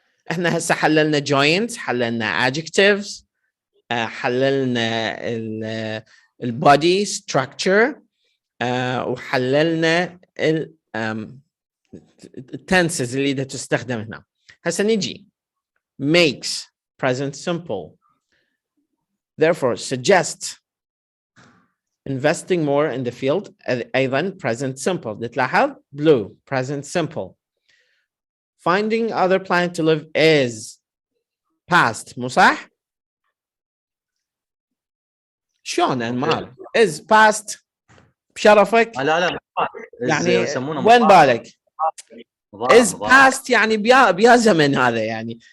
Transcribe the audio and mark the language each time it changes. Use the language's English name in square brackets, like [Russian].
[Arabic] احنا هسه حللنا joints، حللنا adjectives، حللنا ال body structure، وحللنا ال tenses اللي بدها تستخدم هنا. هسه نجي [English] makes present simple. Therefore suggest investing more in the field. [Arabic] أيضا [English] present simple. [Arabic] تلاحظ [English] blue present simple. Finding other planet to live is past. [Arabic] مو صح؟ شلون انمار؟ [English] is past [Arabic] بشرفك؟ لا يعني يسمونه وين بالك؟ is مضارع. past يعني بيا زمن هذا يعني.